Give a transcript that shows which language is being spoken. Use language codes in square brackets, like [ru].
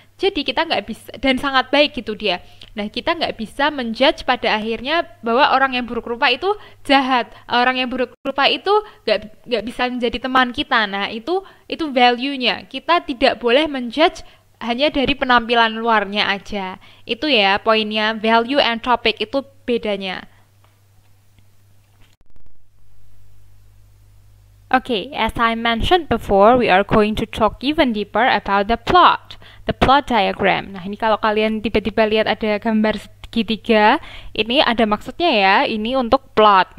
[id] Jadi kita nggak bisa, dan sangat baik gitu dia. Nah, kita nggak bisa menjudge pada akhirnya bahwa orang yang buruk rupa itu jahat, orang yang buruk rupa itu nggak bisa menjadi teman kita. Nah, itu value-nya. Kita tidak boleh menjudge hanya dari penampilan luarnya aja. Itu ya poinnya, value and topic itu bedanya. [en] Okay, as I mentioned before, we are going to talk even deeper about the plot diagram. [id] Nah, ini kalau kalian tiba-tiba lihat ada gambar segitiga, ini ada maksudnya ya, ini untuk plot.